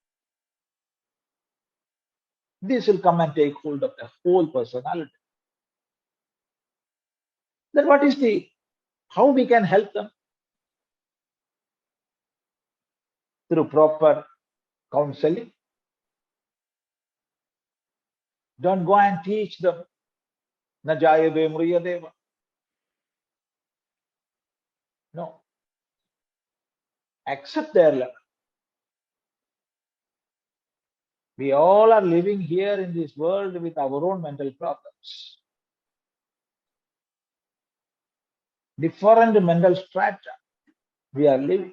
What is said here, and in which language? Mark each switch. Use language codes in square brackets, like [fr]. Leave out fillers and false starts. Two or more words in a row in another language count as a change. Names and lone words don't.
[en] This will come and take hold of the whole personality. Then what is how we can help them? Through proper counseling. Don't go and teach them. Na jayave mriyadeva. No. Accept their level. We all are living here in this world with our own mental problems. Different mental strata we are living.